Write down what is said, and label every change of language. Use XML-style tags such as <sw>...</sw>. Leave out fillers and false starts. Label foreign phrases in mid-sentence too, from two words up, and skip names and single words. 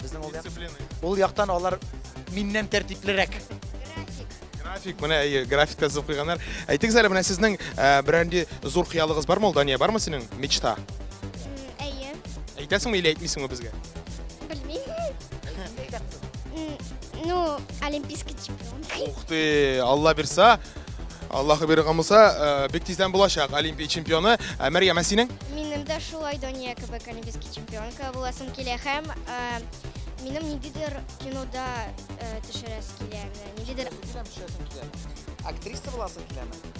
<tt>Безнең ул яктан алар миннән тәртиплерәк. График, менә графикта зур куйганнар. Әйтегез әле менә сезнең берәнди зур хыялыгыз бармы ул, Дания, бармы синең мечта? Әйе. Әйтәсеңме или әйтмисеңме безгә? Белмим.</tt> <ru>Ну, олимпийский чемпион. Ух ты,</ru> <tt>Алла бирса, Аллаһы биргән булса, бик тиздән булачак Олимпия чемпионы. Мәрьям, синең? Минем дә шулай, Дания кебек</tt> <ru>олимпийский чемпионка</ru> <tt>буласым килә һәм Минем ниндидер кинода төшерәс килә. Ниндидер Актриса буласың киләме?</tt>